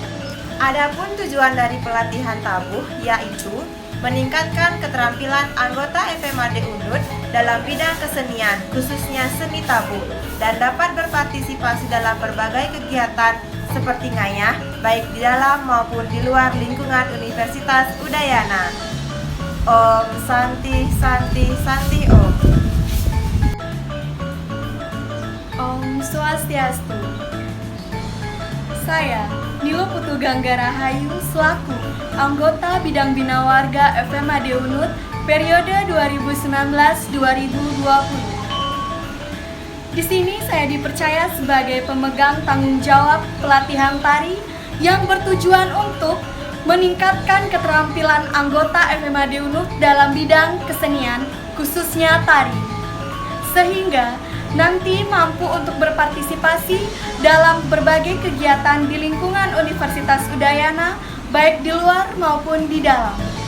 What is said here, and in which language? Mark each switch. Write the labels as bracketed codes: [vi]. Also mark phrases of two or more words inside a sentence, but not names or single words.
[id] Adapun tujuan dari pelatihan tabuh yaitu meningkatkan keterampilan anggota FMAD Unut dalam bidang kesenian, khususnya seni tabuh, dan dapat berpartisipasi dalam berbagai kegiatan seperti ngayah, baik di dalam maupun di luar lingkungan Universitas Udayana. [sa] Om Santi Santi Santi Om. Om Swastiastu. [id] Saya Nilo Putu Ganggara Hayu selaku anggota bidang Bina Warga FMAD Unut periode 2019-2020. Di sini saya dipercaya sebagai pemegang tanggung jawab pelatihan tari yang bertujuan untuk meningkatkan keterampilan anggota FMAD Unut dalam bidang kesenian, khususnya tari, sehingga nanti mampu untuk berpartisipasi dalam berbagai kegiatan di lingkungan Universitas Udayana, baik di luar maupun di dalam.